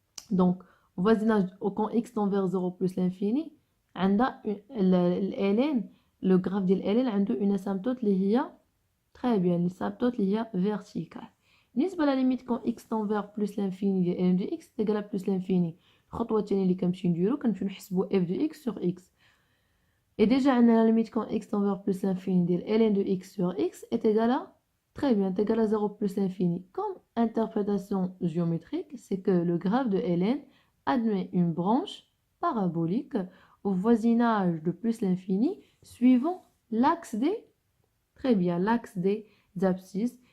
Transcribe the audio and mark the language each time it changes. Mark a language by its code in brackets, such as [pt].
[fr] Donc, voisinage quand x tend vers 0 plus l'infini, on a ln, le graphe de ln a une asymptote qui est très bien, l'asymptote qui est verticale. بالنسبة la limite quand x tend vers plus l'infini de ln de x est égal à plus l'infini. [ar] الخطوة الثانية اللي كنمشيو نديرو كنمشيو نحسبو f de x sur x. [fr] Et déjà, on a la limite quand x tend vers plus l'infini de ln de x sur x est égal à, très bien, est égal à 0 plus l'infini. Comme interprétation géométrique, c'est que le graphe de ln admet une branche parabolique au voisinage de plus l'infini suivant l'axe des, très bien, l'axe des abscisses.